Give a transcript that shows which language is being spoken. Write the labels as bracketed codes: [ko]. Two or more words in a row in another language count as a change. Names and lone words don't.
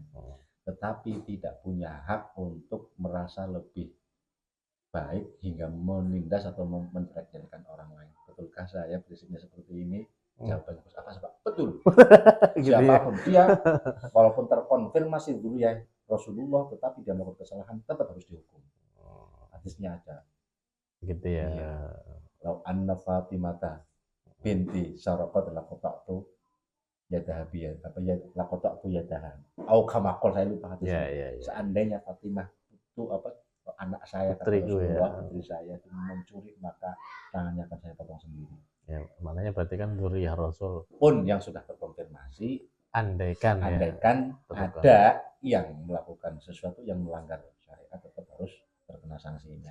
[id] Tetapi tidak punya hak untuk merasa lebih baik hingga menindas atau menjelek-jelekan orang lain. Betulkah saya prinsipnya seperti ini? Jawabannya apa sebab? Betul. Siapapun dia, walaupun terkonfirmasi dulu ya Rasulullah, tetapi dia melakukan kesalahan tetap harus dihukum. Hadisnya ada. Gitu ya. Iya. [ar] لو أن فاطمة بنت سرقت لقطعت يدها بيد [id] apa ya [ar] لقطعت يدها. أو كما قال, [id] saya lupa hadisnya. Ya. Seandainya Fatimah itu apa anak saya kata Rasulullah, putri saya itu mencuri, maka tangannya akan saya potong sendiri. Ya, maknanya berarti kan [ar] ذرية رسول [id] pun yang sudah terkonfirmasi, andaikan ada yang melakukan sesuatu yang melanggar syariat, tetap harus terkena sanksinya.